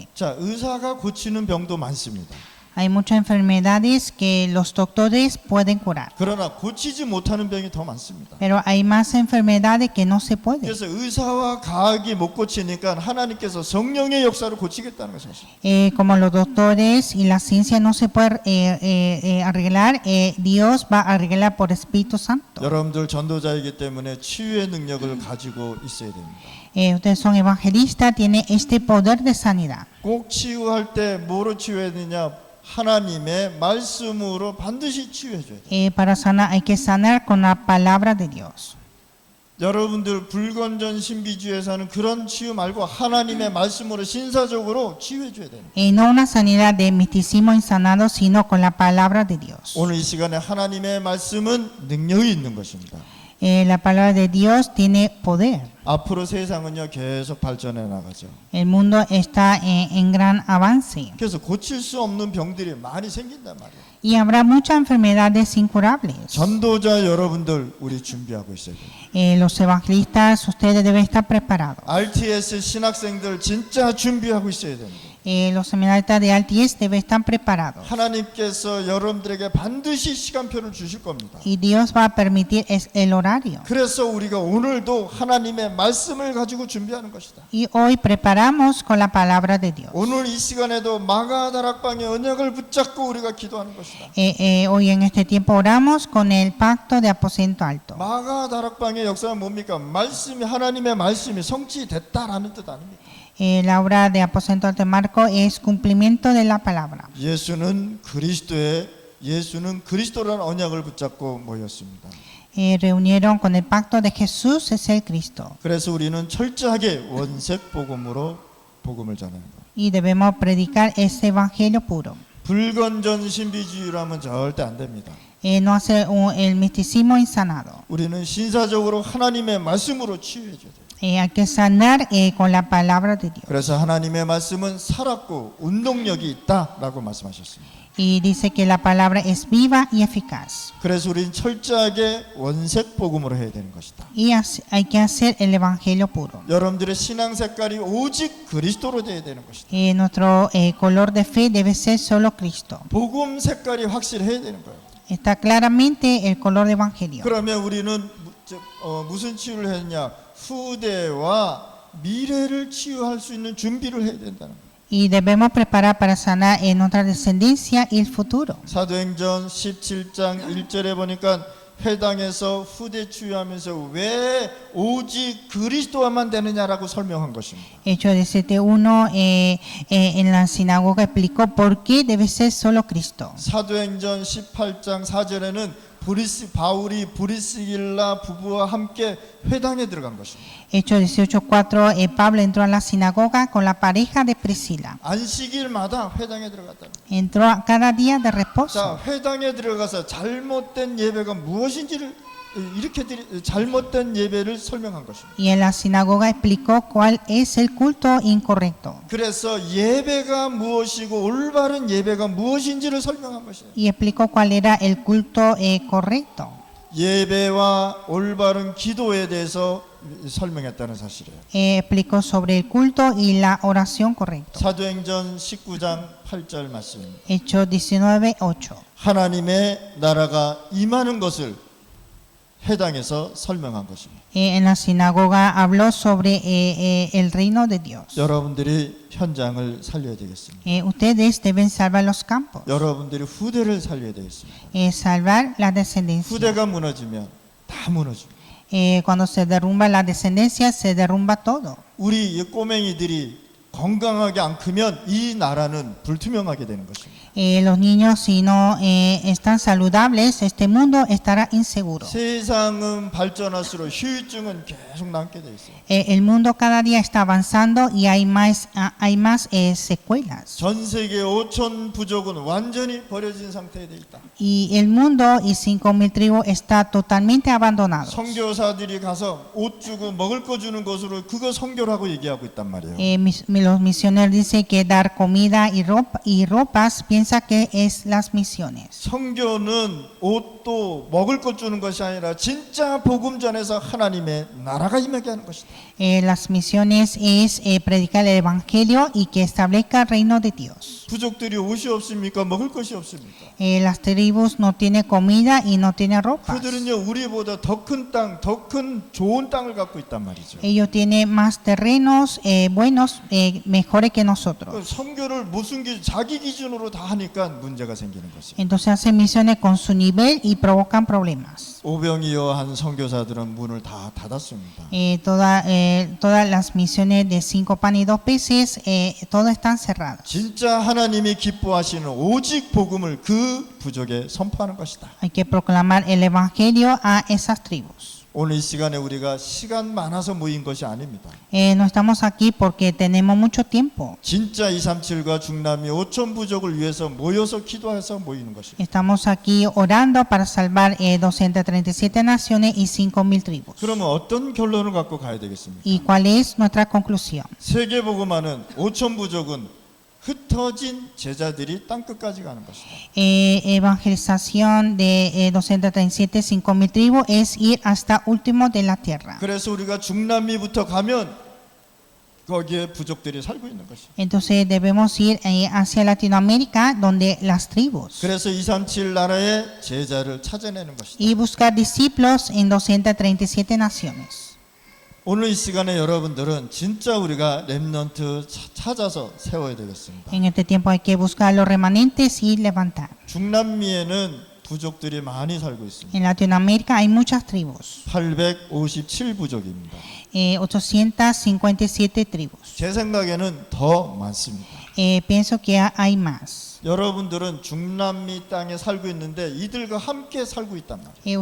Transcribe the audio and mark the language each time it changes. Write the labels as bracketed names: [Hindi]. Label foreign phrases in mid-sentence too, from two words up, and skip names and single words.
[Korean] 자, 의사가 고치는 병도 많습니다. [Spanish] Hay muchas enfermedades que los doctores pueden curar, [Korean] 그러나 고치지 못하는 병이 더 많습니다. [Spanish] pero hay más enfermedades que no se pueden. [Korean] 그래서 의사와 과학이 못 고치니까 하나님께서 성령의 역사로 고치겠다는 것입니다. [Spanish] Como los doctores y la ciencia no se puede arreglar, Dios va a arreglar por Espíritu Santo. [Korean] 여러분들 전도자이기 때문에 치유의 능력을 가지고 있어야 됩니다. [Spanish] Ustedes son evangelistas, tienen este poder de sanidad. [Korean] 꼭 치유할 때 뭐로 치유해야 되냐? 하나님의 말씀으로 반드시 치유해 줘야 돼요. [Spanish] Para sanar hay que sanar con la palabra de Dios. [Korean] 여러분들 불건전 신비주의에서는 그런 치유 말고 하나님의 말씀으로 신사적으로 치유해 줘야 돼요. [Spanish] No una sanidad de misticismo insanado, sino con la palabra de Dios. [Korean] 오늘 이 시간에 하나님의 말씀은 능력이 있는 것입니다. [Spanish] La palabra de Dios tiene poder. [Korean] 앞으로 세상은요 계속 발전해 나가죠. [Spanish] El mundo está en gran avance [Korean] 그래서 고칠 수 없는 병들이 많이 생긴단 말이에요. [Spanish] y habrá muchas enfermedades incurables. [Korean] 전도자 여러분들 우리 준비하고 있어야 돼요. [Spanish] Los evangelistas, ustedes deben estar preparados. [Korean] RTS 신학생들 진짜 준비하고 있어야 됩니다. [Spanish] Los seminaristas de RTS deben estar preparados. [Korean] 하나님께서 여러분들에게 반드시 시간표를 주실 겁니다. [Spanish] Y Dios va a permitir el horario. [Korean] 그래서 우리가 오늘도 하나님의 말씀을 가지고 준비하는 것이다. [Spanish] Y hoy preparamos con la palabra de Dios. [Korean] 오늘 이 시간에도 마가다락방의 언약을 붙잡고 우리가 기도하는 것이다. [Spanish] Hoy en este tiempo oramos con el pacto de aposento alto. [Korean] 마가다락방의 역사는 뭡니까? 말씀이 하나님의 말씀이 성취됐다라는 뜻 아닙니까? [Spanish] La obra de aposento alto de Marco es cumplimiento de la palabra. [Korean] 예수는 그리스도라는 언약을 붙잡고 모였습니다. [Spanish] Reunieron con el pacto de Jesús es el Cristo. [Korean] 그래서 우리는 철저하게 원색 복음으로 복음을 전하는 것. [Spanish] Y debemos predicar ese evangelio puro. [Korean] 불건전 신비주의로 하면 절대 안 됩니다. [Spanish] No hacer el misticismo insanado. [Korean] 우리는 신사적으로 하나님의 말씀으로 치유해 줘야 돼요. [Spanish] Hay que sanar con la palabra de Dios. [Korean] 그래서 하나님의 말씀은 살았고 운동력이 있다라고 말씀하셨습니다. [Spanish] Y dice que la palabra es viva y eficaz. [Korean] 그래서 우리는 철저하게 원색 복음으로 해야 되는 것이다. [Spanish] Y hay que hacer el evangelio puro. [Korean] 여러분들의 신앙 색깔이 오직 그리스도로 되어야 되는 것이다. [Spanish] Nuestro color de fe debe ser solo Cristo. [Korean] 복음 색깔이 확실해야 되는 거예요. [Spanish] Está claramente el color de evangelio. [Korean] 그러면 우리는 무슨 치유를 했냐? 후대와 미래를 치유할 수 있는 준비를 해야 된다는 거예요. [Spanish] Y debemos preparar para sanar en nuestra descendencia y el futuro. [Korean] 사도행전 17장 1절에 보니까 회당에서 후대 치유하면서 왜 오직 그리스도와만 되느냐라고 설명한 것입니다. [Spanish] Hechos 17:1 en la sinagoga explicó por qué debe ser solo Cristo. [Korean] 사도행전 18장 4절에는 바울이 브리스길라 부부와 함께 회당에 들어간 것입니다. [Spanish] Hechos 18:4 Pablo entró a la sinagoga con la pareja de Priscila. [Korean] 안식일마다 회당에 들어갔다. [Spanish] Entró cada día de reposo. [Korean] 자, 회당에 들어가서 잘못된 예배가 무엇인지를 이렇게 잘못된 예배를 설명한 것입니다. [Spanish] Y en la sinagoga explicó cuál es el culto incorrecto. [Korean] 그래서 예배가 무엇이고 올바른 예배가 무엇인지를 설명한 것이에요. [Spanish] Y explicó cuál era el culto correcto. [Korean] 예배와 올바른 기도에 대해서 설명했다는 사실이에요. [Spanish] Explicó sobre el culto y la oración correcta. [Korean] 사도행전 19장 8절 말씀입니다. [Spanish] Hechos 19:8. [Korean] 하나님의 나라가 임하는 것을 회당에서 설명한 것입니다. [Spanish] En la sinagoga habló sobre el reino de Dios. [Korean] 여러분들이 현장을 살려야 되겠습니다. [Spanish] Ustedes deben salvar los campos. [Korean] 여러분들이 후대를 살려야 되겠습니다. [Spanish] Salvar la descendencia. [Korean] 후대가 무너지면 다 무너집니다. [Spanish] Cuando se derrumba la descendencia, se derrumba todo. [Korean] 우리 꼬맹이들이 건강하게 안 크면 이 나라는 불투명하게 되는 것입니다. [Spanish] Los niños, si no están saludables, este mundo estará inseguro. [Korean] 세상은 발전할수록 후유증은 계속 남게 돼 있어요. [Spanish] El mundo cada día está avanzando y hay más secuelas. [Korean] 전 세계 5천 부족은 완전히 버려진 상태에 돼 있다. [Spanish] Y el mundo y 5,000 tribus está totalmente abandonado. [Korean] 선교사들이 가서 옷 주고 먹을 거 주는 것으로 그거 선교라고 얘기하고 있단 말이에요. [Spanish] Los misioneros dicen que dar comida y ropas piensa que es las misiones. [Korean] 선교는 옷도 먹을 것 주는 것이 아니라 진짜 복음 전에서 하나님의 나라가 임하게 하는 것이다. [Spanish] Las misiones es predicar el evangelio y que establezca el reino de Dios. [Korean] 부족들이 옷이 없습니까? 먹을 것이 없습니까? [Spanish] Las tribus no tienen comida y no tienen ropa. [Korean] 그들은요 우리보다 더 큰 땅, 더 큰 좋은 땅을 갖고 있단 말이죠. [Spanish] Ellos tienen más terrenos buenos, mejores que nosotros. [Korean] 선교를 무슨 자기 기준으로 다 하니까 문제가 생기는 것이죠. [Spanish] Entonces hacen misiones con su nivel y provocan problemas. [Korean] 오병이어 한 선교사들은 문을 다 닫았습니다. [Spanish] Todas las misiones de 5 panes y 2 peces, todas están cerradas. [Korean] 진짜 하나님이 기뻐하시는 오직 복음을 그 부족에 선포하는 것이다. [Spanish] Hay que proclamar el evangelio a esas tribus. [Korean] 오늘 이 시간에 우리가 시간 많아서 모인 것이 아닙니다. [Spanish] No estamos aquí porque tenemos mucho tiempo. [Korean] 진짜 237과 중남미 5천 부족을 위해서 모여서 기도해서 모이는 것입니다. [Spanish] Estamos aquí orando para salvar 237 naciones y 5,000 tribus. [Korean] 그러면 어떤 결론을 갖고 가야 되겠습니까? [Spanish] ¿Y cuál es nuestra conclusión? [Korean] 세계복음화는 5천 부족은 흩어진 제자들이 땅끝까지 가는 것이다. [Spanish] Evangelización de 237, 5,000 tribus es ir hasta último de la tierra. [Korean] 그래서 우리가 중남미부터 가면 거기에 부족들이 살고 있는 것이다. [Spanish] Entonces debemos ir hacia Latinoamérica donde las tribus [Korean] 그래서 237 나라의 제자를 찾아내는 것이다. [Spanish] y buscar discípulos en 237 naciones. [Korean] 오늘 이 시간에 여러분들은 진짜 우리가 렘넌트 찾아서 세워야 되겠습니다. [Spanish] En este tiempo hay que buscar los remanentes y levantar. [Korean] 중남미에는 부족들이 많이 살고 있습니다. [Spanish] En Latinoamérica hay muchas tribus, [Korean] 857 부족입니다. [Spanish] 857 tribus. [Korean] 제 생각에는 더 많습니다. [Spanish] Pienso que hay más. [Korean] 여러분들은 중남미 땅에 살고 있는데 이들과 함께 살고 있단 말이에요.